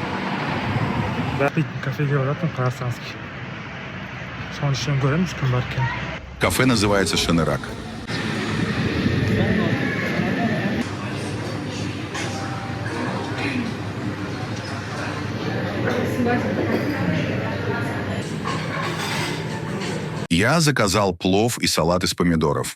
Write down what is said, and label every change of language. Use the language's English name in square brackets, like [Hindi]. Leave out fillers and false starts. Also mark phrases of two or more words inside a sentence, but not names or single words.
[Kazakh] Кафеге баратын қарасаңыз. Соның ішінен көреміз, кім бар екен. [Russian] Кафе называется Шанырак. Я заказал плов и салат из помидоров.